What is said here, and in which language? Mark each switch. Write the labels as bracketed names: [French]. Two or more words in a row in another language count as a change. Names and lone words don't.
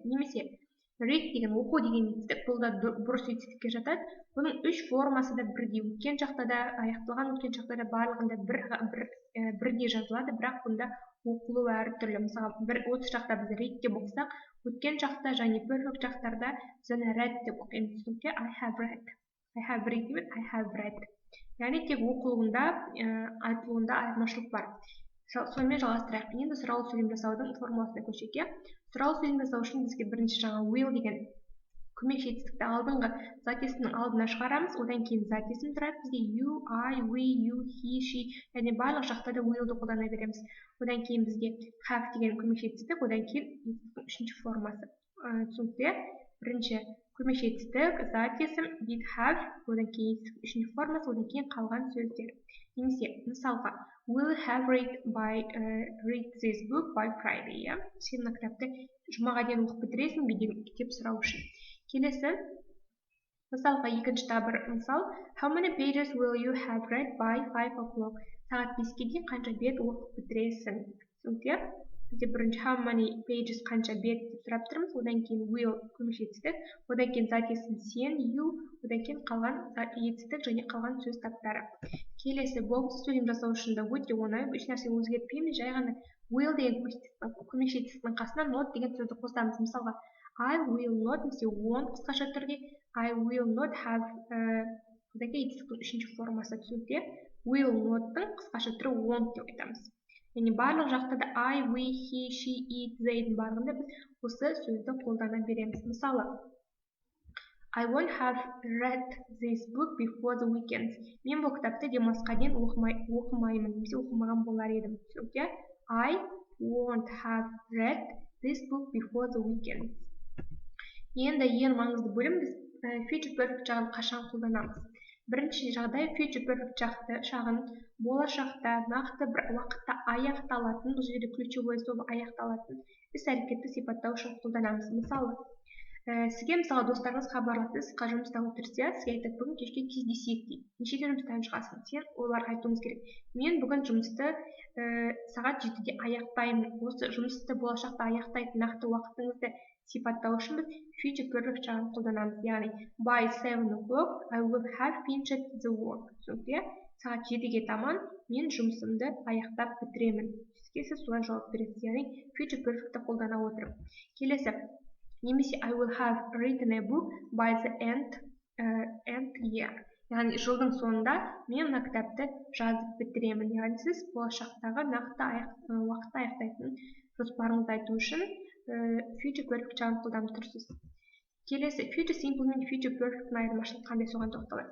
[Kazakh] Немесе read деген оқу деген етістік, бұл да бұрыс етістікке жатады. Бұның үш формасы да бірдей. Өткен жақта да, аяқталған өткен жақта да барлығында бірдей жазылады, бірақ бұнда оқылу әртүрлі. Мысалы, осы жақта біз read деп оқысақ, өткен жақта және perfect жақтарда біз оны read деп оқимыз. [English] I have read. I have read емес, I have read. [Kazakh] Яғни тек оқылуында, айтылуында айырмашылық бар. Сонымен жалғастырайық. Енді сұраулы сөйлем жасаудың формуласына көшейік. Сұраулы сөйлем жасау үшін бізге бірінші жаңа will деген көмекші етістікті алдыңғы зат есімнің алдына шығарамыз, одан кейін зат есім тұрады. Бізге [English] you, I, we, you, he, she, [Kazakh] және барлық жақтарда willді қолдана береміз. Одан кейін бізге have деген көмекші етістік, одан кейін етістіктің үшінші формасы. Түсінікті? Бірінші көмекші етістік, зат есім, [English] did have, [Kazakh] одан кейін етістіктің үшінші формасы, одан кейін қалған сөздер. Немесе, мысалға, [English] will have read this book by Friday. [Kazakh] Сен мына кітапты жұмаға дейін оқып бітіресің бе деп сұрау үшін. Келесі, мысалға, екінші бір мысал, [English] how many pages will you have read by 5 o'clock? [Kazakh] Сағат 5-ке дейін қанша бет оқып бітіресің? Түсінікті? Бізде бірінші [English] how many pages [Kazakh] қанша бет деп сұрап тұрмыз, одан кейін will көмекші етістік, одан кейін зат есім сен, you, одан кейін қалған етістік және қалған сөз таптары. Келесі, болымсыз сөйлем жасау үшін де өте оңай, еш нәрсе өзгертпейміз, жай ғана will деген көмекші етістіктің қасына not деген сөзді қосамыз. Мысалға, [English] I will not, [Kazakh] немесе won't қысқаша түрде, [English] I will not have, [Kazakh] одан кейін етістіктің үшінші формасы. Түсінікті? [English] Will not- [Kazakh] тың қысқаша түрі won't деп айтамыз. Яғни барлық жақта да [English] I, we, he, she, it, [Kazakh] they-дің барлығында біз осы сөзді қолдана береміз. Мысалы, [English] I won't have read this book before the weekend. [Kazakh] Мен бұл кітапты демалысқа дейін оқымаймын, немесе оқымаған болар едім. Түсінікті? [English] I won't have read this book before the weekend. [Kazakh] Енді ең маңызды бөлім біз [English] future perfect [Kazakh] жағын қашан қолданамыз. Бірінші жағдай [English] future perfect [Kazakh] шағын болашақта нақты бір уақытта аяқталатын, бұл жерде [Russian] ключевой слово [Kazakh] аяқталатын іс-әрекетті сипаттау үшін қолданамыз. Мысалы, сізге достарыңыз хабарласты, сізге жұмыста отырса, сізге айтады, бүгін кешке кездесейік дейді. Нешеде жұмыстан шығасың? Сен оларға айтуыңыз керек. Мен бүгін жұмысты сағат 7-де аяқтаймын. Осы жұмысты болашақта аяқтайтын нақты уақытыңызды сипаттау үшін біз [English] future perfect [Kazakh] жағын қолданамыз. Яғни, [English] by 7 o'clock I will have finished the work. [Kazakh] Түсінікті? Сағат 7-ге таман мен жұмысымды аяқтап бітіремін. Сіз солай жауап бересіз. [English] Яғни, future perfectті [Kazakh] қолдана отырып. Келесі, немесе [English] I will have written a book by the end year. [Kazakh] Яғни, жылдың соңында мен мына кітапты жазып бітіремін. Яғни, сіз болашақтағы нақты уақытта аяқтайтын жоспарыңызды айту үшін [English] future perfect [Kazakh] жағын қолданып тұрсыз. Келесі, [English] future simple [Kazakh] мен [English] future perfect'ның [Kazakh] айырмашылығы қандай, соған тоқталайық.